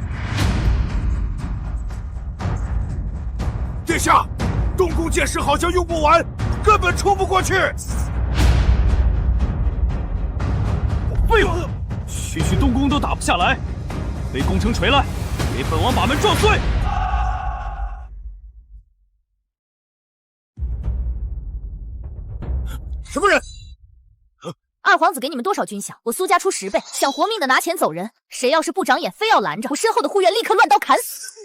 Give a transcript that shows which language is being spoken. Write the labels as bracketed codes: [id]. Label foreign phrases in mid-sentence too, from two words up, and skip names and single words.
[zh] 殿下，東宮箭矢好像用不完，根本衝不過去。廢物，區區東宮都打不下來，飛攻城錘來，給本王把門撞碎！什麼人？二皇子給你們多少軍饷？我蘇家出10倍，想活命的拿錢走人。誰要是不長眼，非要攔着，我身後的護院立刻亂刀砍死。